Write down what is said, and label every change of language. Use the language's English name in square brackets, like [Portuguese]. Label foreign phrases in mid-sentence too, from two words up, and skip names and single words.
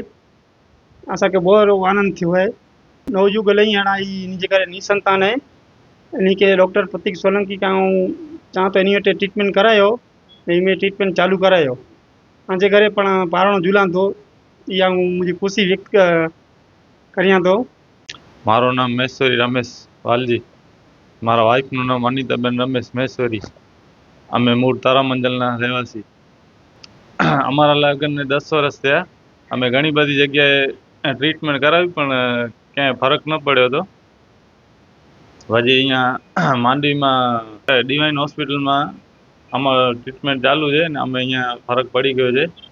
[Sindhi] असांखे बहुत आनंद थियो आहे. नवयुग लई हाणे इन जे करे निसंतान आहे. इन के डॉक्टर प्रतीक सोलंकी का चाह तो इन वटि ट्रीटमेंट करायो, इन में ट्रीटमेंट चालू करायो. मुंहिंजे घरे पण पारणो झूलां थो. इहा मुंहिंजी ख़ुशी व्यक्त करियां थो. [Gujarati] મારો નામ મહેશ્વરી રમેશ વાલજી. મારા વાઇફનું નામ અનિતાબેન રમેશ મહેશ્વરી. અમે મૂળ તારામંજલના રહેવાસી. અમારા લગ્નને 10 વર્ષ થયા. અમે ઘણી બધી જગ્યાએ ટ્રીટમેન્ટ કરાવી પણ ક્યાંય ફરક ન પડ્યો હતો. હજી અહીંયા માંડવીમાં ડિવાઇન હોસ્પિટલમાં અમારો ટ્રીટમેન્ટ ચાલુ છે ને અમે અહીંયા ફરક પડી ગયો છે.